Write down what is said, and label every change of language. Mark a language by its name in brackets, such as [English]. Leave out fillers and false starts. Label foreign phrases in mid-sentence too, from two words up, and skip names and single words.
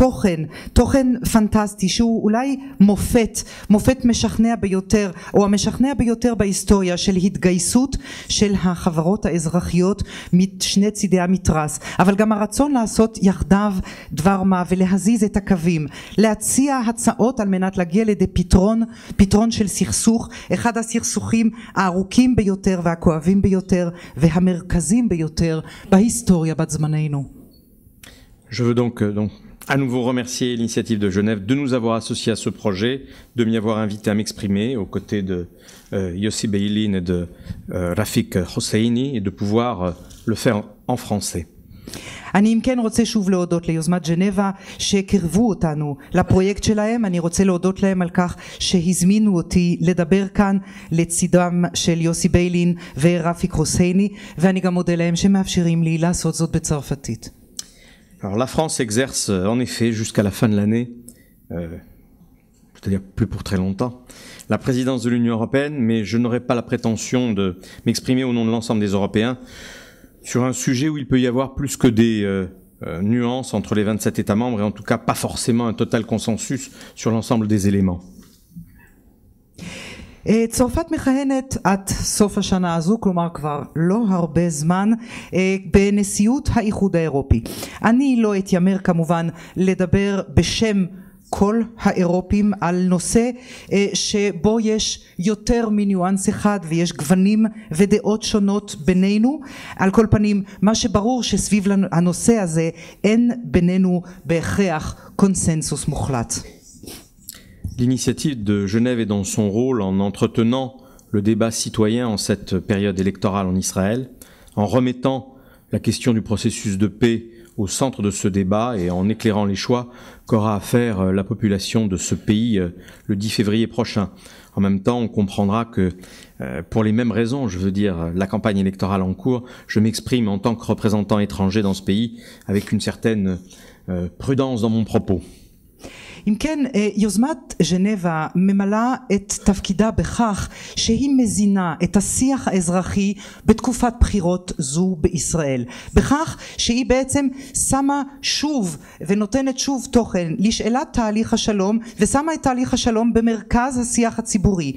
[Hebrew] תוכן פנטסטי, שהוא אולי מופת משכנע ביותר, או המשכנע ביותר בהיסטוריה, של התגייסות של החברות האזרחיות משני צידי המתרס, אבל גם הרצון לעשות יחדיו דבר מה ולהזיז את הקווים, להציע הצעות על מנת להגיע לידי פתרון של סכסוך, אחד הסכסוכים הארוכים ביותר והכואבים ביותר והמרכזיים ביותר בהיסטוריה בת זמננו. [French] Je veux donc à nouveau remercier l'initiative de Genève de nous avoir associés à ce projet, de m'y avoir invité à m'exprimer aux côtés de Yossi Beilin et de Rafik Hosseini et de pouvoir le faire en français. [Hebrew] אני אם כן רוצה שוב להודות ליוזמת ז'נבה שקרבו אותנו לפרויקט שלהם. אני רוצה להודות להם על כך שהזמינו אותי לדבר כאן לצידם של יוסי ביילין ורפיק חוסייני, ואני גם מודה להם שמאפשרים לי לעשות זאת בצרפתית. [French] Alors la France exerce en effet jusqu'à la fin de l'année, c'est-à-dire plus pour très longtemps, la présidence de l'Union européenne, mais je n'aurai pas la prétention de m'exprimer au nom de l'ensemble des Européens sur un sujet où il peut y avoir plus que des nuances entre les 27 États membres et en tout cas pas forcément un total consensus sur l'ensemble des éléments. [Hebrew] צרפת מכהנת עד סוף השנה הזו, כלומר כבר לא הרבה זמן, בנשיאות האיחוד האירופי. אני לא אתיימר כמובן לדבר בשם כל האירופים על נושא שבו יש יותר מניואנס אחד ויש גוונים ודעות שונות בינינו. על כל פנים, מה שברור שסביב הנושא הזה אין בינינו בהכרח קונסנזוס מוחלט. [French] L'initiative de Genève est dans son rôle en entretenant le débat citoyen en cette période électorale en Israël, en remettant la question du processus de paix au centre de ce débat et en éclairant les choix qu'aura à faire la population de ce pays le 10 février prochain. En même temps, on comprendra que pour les mêmes raisons, je veux dire la campagne électorale en cours, je m'exprime en tant que représentant étranger dans ce pays avec une certaine prudence dans mon propos. [Hebrew] אם כן, יוזמת ז'נבה ממלאה את תפקידה בכך שהיא מזינה את השיח האזרחי בתקופת בחירות זו בישראל, בכך שהיא בעצם שמה שוב ונותנת שוב תוכן לשאלת תהליך השלום ושמה את תהליך השלום במרכז השיח הציבורי.